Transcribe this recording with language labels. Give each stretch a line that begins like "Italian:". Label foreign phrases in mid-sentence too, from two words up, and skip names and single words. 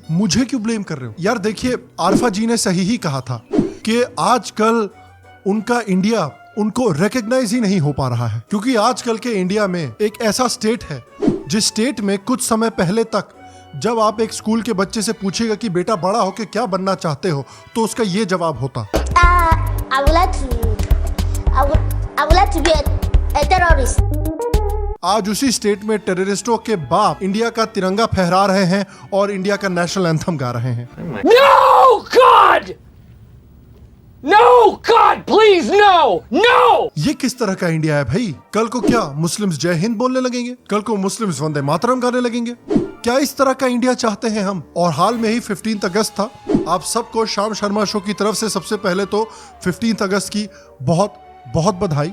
Hindi: मुझे क्यों ब्लेम कर रहे हो? यार देखिए, आरफा जी ने सही ही कहा था कि आजकल उनका इंडिया उनको रिकॉग्नाइज ही नहीं हो पा रहा है, क्योंकि आजकल के इंडिया में एक ऐसा स्टेट है जिस स्टेट में कुछ समय पहले तक जब आप एक स्कूल के बच्चे से पूछेगा कि बेटा बड़ा होके क्या बनना चाहते हो, तो उसका ये जवाब होता
English: I would like to be a terrorist.
Hindi: आज उसी स्टेट में टेररिस्टों के बाप इंडिया का तिरंगा फहरा रहे हैं और इंडिया का
English: national anthem
Hindi: गा रहे हैं।
English: No God! No God, please no! No!
Hindi: ये किस तरह का इंडिया है भाई? कल को क्या मुस्लिम्स जय हिंद बोलने लगेंगे? कल को मुस्लिम्स वंदे मातरम गाने लगेंगे? क्या इस तरह का इंडिया चाहते हैं हम? और हाल में ही 15 अगस्त था। आप सबको शाम शर्मा शो की तरफ से सबसे पहले तो 15 अगस्त की बहुत बहुत बधाई।